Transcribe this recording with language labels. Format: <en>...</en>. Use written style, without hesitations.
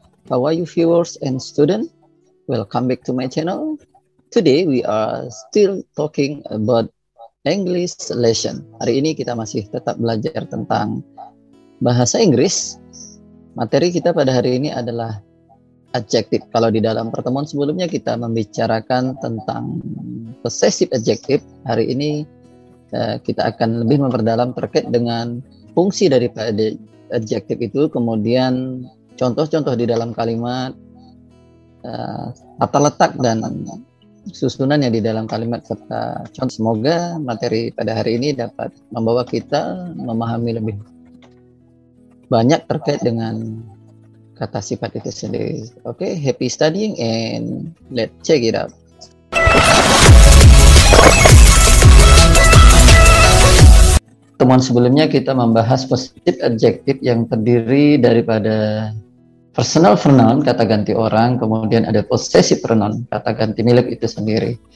<en>How are you viewers and students? Welcome back to my channel. Today we are still talking about English lesson.</en> <id>Hari ini kita masih tetap belajar tentang bahasa Inggris. Materi kita pada hari ini adalah adjective. Kalau di dalam pertemuan sebelumnya kita membicarakan tentang possessive adjective, hari ini kita akan lebih memperdalam terkait dengan fungsi daripada adjective itu, kemudian contoh-contoh di dalam kalimat, tata letak dan susunannya di dalam kalimat serta contoh. Semoga materi pada hari ini dapat membawa kita memahami lebih banyak terkait dengan kata sifat itu sendiri.</id> <en>Oke, happy studying and let's check it out.</en> <id>Temuan sebelumnya kita membahas possessive adjective yang terdiri daripada personal pronoun, kata ganti orang, kemudian ada possessive pronoun, kata ganti milik itu sendiri.</id>